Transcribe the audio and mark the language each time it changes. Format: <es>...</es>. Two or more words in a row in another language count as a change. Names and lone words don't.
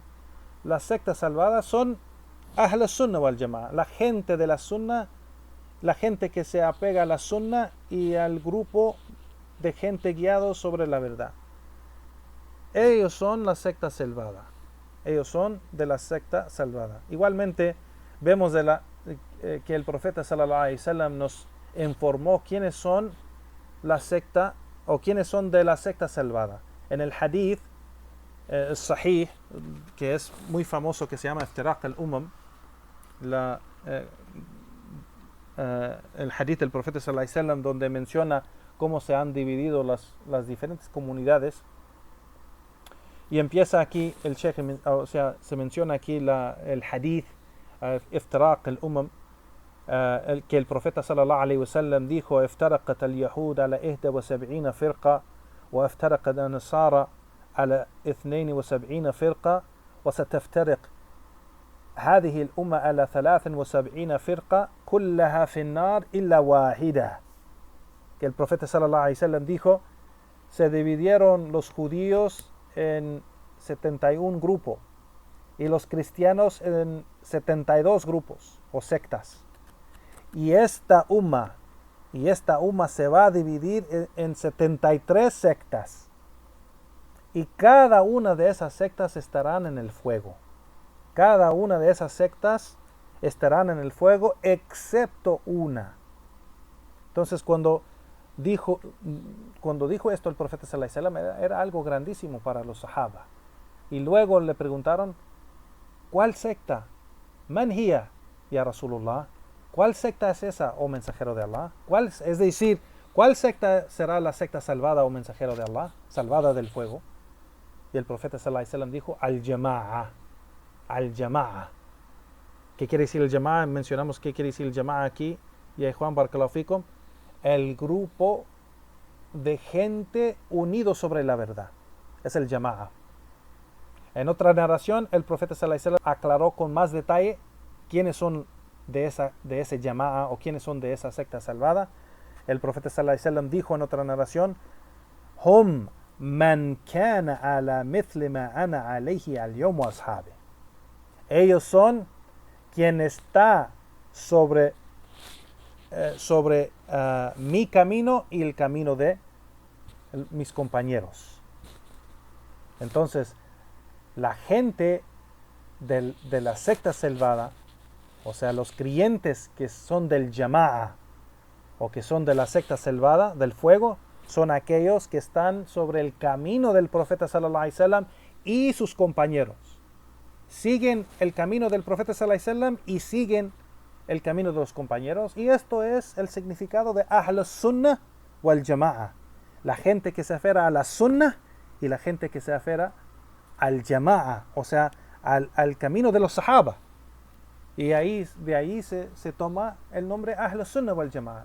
<es>La secta salvada son</es> <ar>أهل السنة والجماعة,</ar> <es>la gente de la Sunna, la gente que se apega a la Sunna y al grupo de gente guiado sobre la verdad. Ellos son la secta salvada. Ellos son de la secta salvada. Igualmente vemos que el profeta</es> <ar>صلى الله عليه وسلم</ar> <es>nos informó quiénes son la secta o quiénes son de la secta salvada. En el</es> <ar>حديث صحيح,</ar> <es>que es muy famoso, que se llama Iftiraq al-Umam, el hadith del profeta</es> <ar>صلى الله عليه وسلم,</ar> <es>donde menciona cómo se han dividido las diferentes comunidades. Y empieza aquí el Sheikh, o sea, se menciona aquí el hadith Iftiraq al-Umam, que el profeta</es> <ar>صلى الله عليه وسلم dijo: "افترقت اليهود على 71 فرقة وافترقت النصارى على 72 فرقة وستفترق هذه الأمة على 73 فرقة كلها في النار إلا واحدة".</ar> <es>Que el profeta</es> <ar>صلى الله عليه وسلم</ar> <es>dijo: se dividieron los judíos en 71 grupos y los cristianos en 72 grupos o sectas. Y esta umma se va a dividir en 73 sectas. Y cada una de esas sectas estarán en el fuego. Cada una de esas sectas estarán en el fuego excepto una. Entonces cuando dijo esto el profeta</es> <ar>صلى الله عليه وسلم,</ar> <es>era algo grandísimo para los sahaba. Y luego le preguntaron: ¿cuál secta?</es> <ar>من هي، يا رسول الله?</ar> <es>¿Cuál secta es esa, oh mensajero de Allah? Es decir, ¿cuál secta será la secta salvada, oh mensajero de Allah? Salvada del fuego. Y el profeta</es> <ar>صلى الله عليه وسلم</ar> <es>dijo: al-jama'a. Al-jama'a. ¿Qué quiere decir el jama'a? Mencionamos qué quiere decir el jama'a aquí. Y Juan</es> <ar>بارك الله فيكم,</ar> <es>el grupo de gente unido sobre la verdad. Es el jama'a. En otra narración, el profeta</es> <ar>صلى الله عليه وسلم</ar> <es>aclaró con más detalle quiénes son de ese jama'a o quiénes son de esa secta salvada. El profeta</es> <ar>صلى الله عليه وسلم</ar> <es>dijo en otra narración:</es> <ar>هم من كان على مثل ما أنا عليه اليوم وأصحابي.</ar> <es>Ellos son quien está sobre mi camino y el camino de mis compañeros. Entonces, la gente de la secta salvada, o sea, los creyentes que son del jama'a o que son de la secta salvada del fuego, son aquellos que están sobre el camino del profeta</es> <ar>صلى الله عليه وسلم</ar> <es>y sus compañeros. Siguen el camino del profeta</es> <ar>صلى الله عليه وسلم</ar> <es>y siguen el camino de los compañeros. Y esto es el significado de</es> <ar>أهل السنة والجماعة.</ar> <es>La gente que se aferra a la Sunnah y la gente que se aferra al Jama'a, o sea, al camino de los Sahaba. Y de ahí se toma el nombre</es> <ar>أهل السنة والجماعة.</ar>